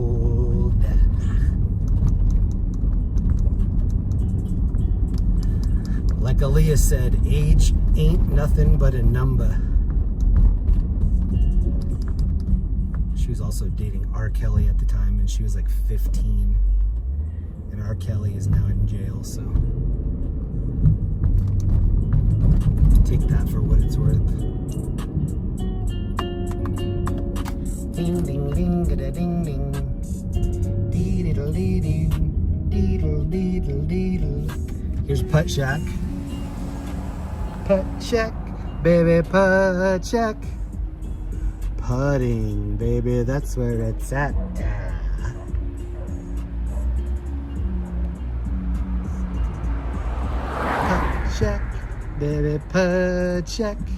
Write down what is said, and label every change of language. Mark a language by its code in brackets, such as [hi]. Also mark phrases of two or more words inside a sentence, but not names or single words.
[en] Like Aaliyah said, age ain't nothing but a number. She was also dating R. Kelly at the time, and she was like 15. And R. Kelly is now in jail, so take that for what it's worth. Ding ding ding da ding ding. Dee diddle dee dee. Deedle deedle deedle. Here's Putt Shack. Putt Shack, baby, putt shack. Putting, baby, that's where it's at. Putt shack, baby, putt shack.